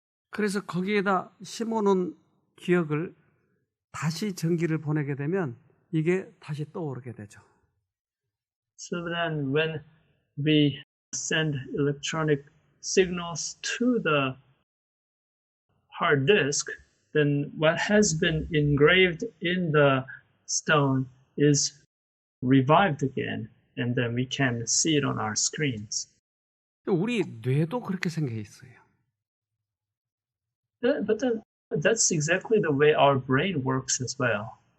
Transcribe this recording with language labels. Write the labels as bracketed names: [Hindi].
[Korean] 그래서 거기에다 심어놓은 기억을 다시 전기를 보내게 되면 이게 다시 떠오르게 되죠. [English] So then when we send electronic signals to the hard disk, then what has been engraved in the stone is revived again, and then we can see it on our screens. [Korean] 우리 뇌도 그렇게 생겨 있어요. [English] But then that's exactly the way our brain works as well.